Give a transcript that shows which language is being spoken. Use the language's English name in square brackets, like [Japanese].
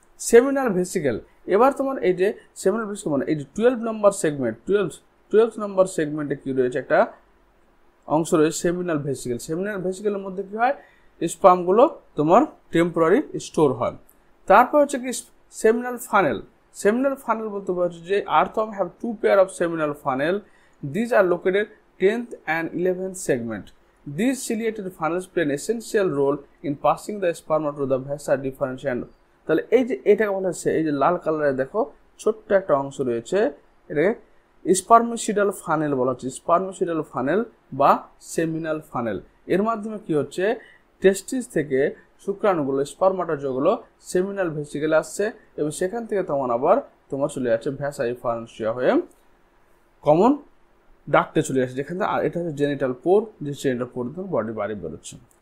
[Bangla] Seminal vesicle, এবার তোমার এই যে সেমিনাল ভেসিকেল মানে এই যে 12 নম্বর সেগমেন্ট 12 নম্বর সেগমেন্টে কি রয়েছে, একটা অংশ রয়েছে সেমিনাল ভেসিকেল। সেমিনাল ভেসিকেলের মধ্যে কি হয়, স্পার্মগুলো তোমার টেম্পোরারি স্টোর হয়। তারপর হচ্ছে কি সেমিনাল ফানেল। সেমিনাল ফানেল বলতে পারছি যে [English] Earthworm have 2 pair of seminal funnel, these are located 10th and 11th segment. These ciliated funnels play an essential role in passing the sperma to the vasa deferens. [Bangla] তাহলে এই যে এটাকে বলা হচ্ছে, এই যে লাল কালারে দেখো ছোট্ট একটা অংশ রয়েছে, এটাকে স্পার্মিসিডাল ফানেল বলা হচ্ছে। স্পার্মিসিডাল ফানেল বা সেমিনাল ফানেল, এর মাধ্যমে কি হচ্ছে, টেস্টিস থেকে শুক্রাণুগুলো স্পার্মাটোজোগুলো সেমিনাল ভেসিকেলে আসছে এবং সেখান থেকে আবার তোমার চলে যাচ্ছে ভ্যাসা ডিফারেন্সিয়া হয়ে কমন ডাক্টে চলে আসে, যেখানে এটা হচ্ছে জেনিটাল পোর, যে জেনিটাল পোর বডি বাড়ি বেরোচ্ছে।